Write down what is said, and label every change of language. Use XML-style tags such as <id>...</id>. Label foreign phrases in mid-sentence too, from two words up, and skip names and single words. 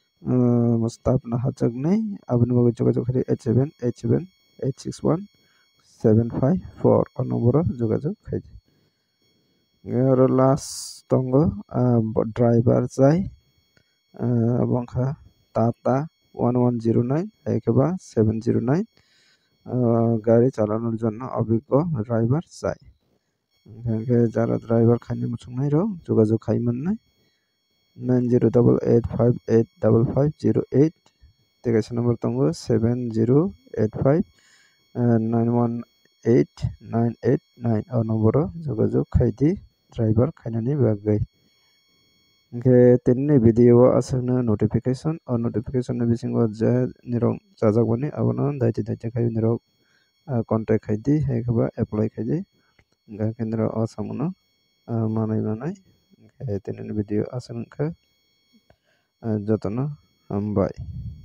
<trp>স্টাফ naharjaknai aboni bagui jogajog khaidi 87878617 754 নম্বর যোগাযোগ খাইদি আর লাস্ট তঙ্গ ড্রাইভার যাই বংখা টাটা 1109 একেবা 709</trp> <bn>গাড়ি চালানোর জন্য অভিজ্ঞ ড্রাইভার চাই</bn> <trp>যারা ড্রাইভার খাইনি মুসুংনাই রো যোগাযোগ খাইমান নাই 9088585508 তেগাছে নম্বর তঙ্গ 7085918989 নম্বর যোগাযোগ খাইদি ড্রাইভার খাইনানি বাগै ke tinni video asana notification na bisingo je nirong jajakbani abono daiti khai nirok contact khaidi haikaba apply khaidi ga kendra asamuno manai tinni video asana kha jotono bai</trp>